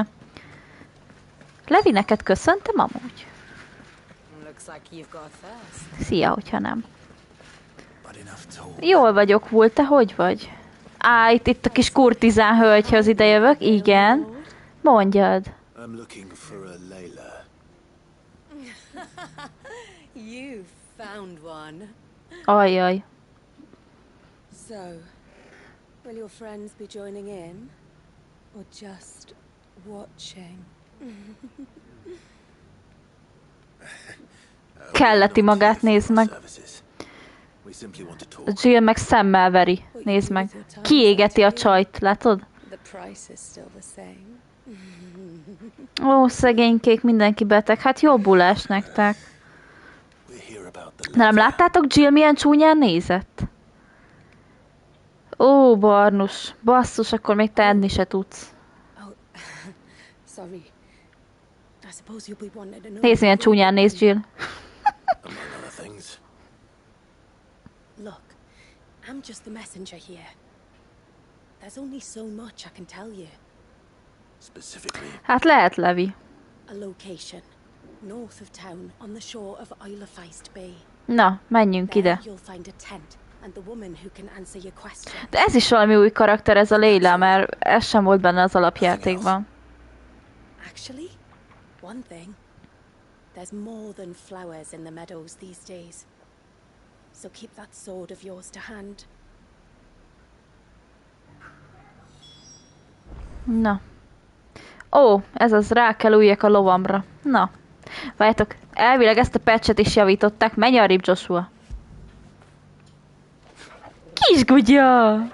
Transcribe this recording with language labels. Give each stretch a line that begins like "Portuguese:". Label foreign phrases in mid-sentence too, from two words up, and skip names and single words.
Hungarian: Levi, neked köszöntem amúgy? Szia, hogyha nem. Jól vagyok, Vult, te hogy vagy? Itt a kis kurtizán hölgyhez ide jövök. Igen. Mondjad.
English: I'm looking for a Layla. You found one.
Hungarian: Ajjaj.
English: So, will your friends be joining in? Or just watching?
Hungarian: Kelleti magát, nézd meg. Jill meg szemmel veri. Nézd meg. Kiégeti a csajt, látod? Ó, szegénykék, mindenki beteg. Hát jobbulás nektek. Nem láttátok, Jill milyen csúnyán nézett? Ó, Barnus. Basszus, akkor még te enni se tudsz. Nézd, milyen csúnyán néz Jill.
English: Look, I'm just the messenger here. There's only so much I can tell you.
Hungarian: Hát lehet, Levi.
English: A location north of town on the shore of Ffxvi Bay.
Hungarian: Na, menjünk ide.
English: You'll find a tent and the woman who can answer your question.
Hungarian: De ez is valami új karakter, ez a Leila, mert ez sem volt benne az alapjátékban.
English: Actually, one thing. There's more than flowers in the meadows these days. So keep that sword of yours to hand.
Hungarian: Na. Ó, ez az, rá kell üljek a lovamra. Na. Várjátok, elvileg ezt a patchet is javították. Menj arrébb, Joshua. Kisgutya!